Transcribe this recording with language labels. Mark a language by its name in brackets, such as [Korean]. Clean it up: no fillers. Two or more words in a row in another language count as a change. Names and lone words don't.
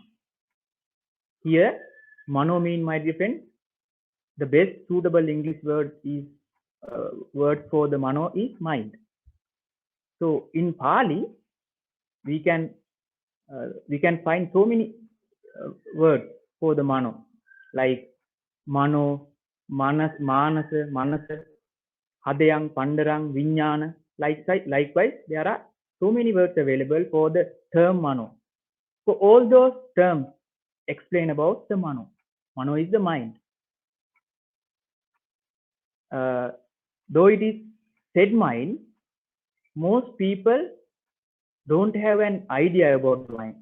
[English] Here, Mano mean, my dear friend, the best suitable English word for the Mano is mind. So, in Pali, we can we can find so many words for the mano, like [Pali] mano, manasa, hadayang, pandarang, vinyana. [English] Likewise, there are so many words available for the term mano. So all those terms explain about the mano. Mano is the mind. Though it is said mind, most people don't have an idea about the mind.